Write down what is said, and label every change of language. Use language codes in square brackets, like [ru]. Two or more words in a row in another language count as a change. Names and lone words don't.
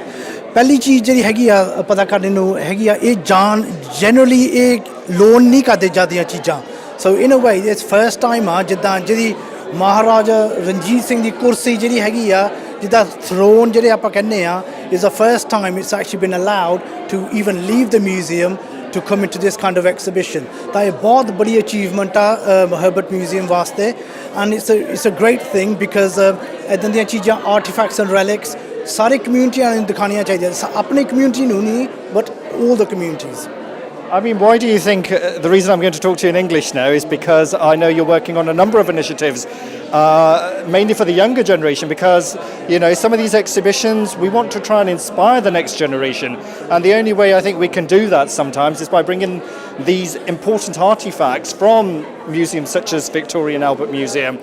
[pa] ਪਹਿਲੀ ਚੀਜ਼ ਜਿਹੜੀ ਹੈਗੀ ਆ ਪਤਾ ਕਰਨ ਨੂੰ ਹੈਗੀ ਆ, ਇਹ ਜਨਰਲੀ ਇਹ ਲੋਨ ਨਹੀਂ ਕਰਦੇ ਜਾਂਦੀਆਂ ਚੀਜ਼ਾਂ। [en] so in a way it's first time [pa] ਆ ਜਿੱਦਾਂ ਜਿਹਦੀ ਮਹਾਰਾਜਾ ਰਣਜੀਤ ਸਿੰਘ ਦੀ ਕੁਰਸੀ ਜਿਹੜੀ ਹੈਗੀ ਆ, ਜਿੱਦਾਂ ਥਰੋਨ ਜਿਹੜੇ ਆਪਾਂ ਕਹਿੰਦੇ ਆ, [en] is the first time it's actually been allowed to even leave the museum to come into this kind of exhibition. [pa] ਤਾਂ ਇਹ ਬਹੁਤ ਬੜੀ ਅਚੀਵਮੈਂਟ ਆ ਹਰਬਰਟ ਮਿਊਜ਼ੀਅਮ ਵਾਸਤੇ, [en] and it's a great thing because [pa] ਇੱਦਾਂ ਦੀਆਂ ਚੀਜ਼ਾਂ [en] artefacts and relics [pa] ਸਾਰੇ ਕਮਿਊਨਿਟੀਆਂ ਨੂੰ ਦਿਖਾਉਣੀਆਂ ਚਾਹੀਦੀਆਂ, ਆਪਣੀ ਕਮਿਊਨਿਟੀ ਨੂੰ ਨਹੀਂ ਬਟ [en] all the communities. I mean, why do you think the reason I'm going to talk to you in English now is because I know you're working on a number of initiatives, mainly for the younger generation, because, you know, some of these exhibitions, we want to try and inspire the next generation. And the only way I think we can do that sometimes is by bringing these important artifacts from museums such as Victoria and Albert Museum.